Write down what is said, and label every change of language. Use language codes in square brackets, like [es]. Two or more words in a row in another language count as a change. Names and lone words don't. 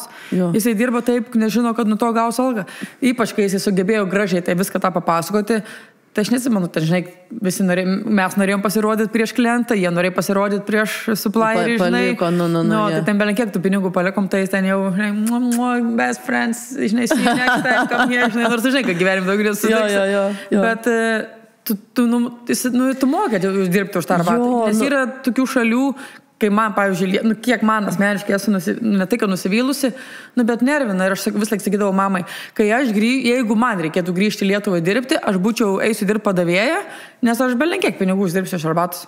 [lt] Jisai dirba taip, nežino, kad nuo to gaus algą. Ypač, kai jisai sugebėjo gražiai tai viską tą papasakoti, tai aš nesimanu, tai žinai, mes norėjom pasirodyti prieš klientą, jie norėjo pasirodyti prieš supplierį, žinai. Tai ten belenkiek tų pinigų palikom, tai ten jau, žinai, [en] best friends, žinai, see you next time, come here, [lt] žinai, nors žinai, kad gyvenim daug nesutiks. Bet tu mokėt dirbti už tą arbatą. Nes yra tokių šalių, kai man, pavyzdžiui, kiek man asmeniškai esu ne tai, kad nusivylusi, bet nervina ir aš vis laik sakydavau mamai, kai jeigu man reikėtų grįžti į Lietuvą dirbti, aš eisiu dirbti padavėją, nes aš belenkiek pinigų uždirbsiu iš arbatos.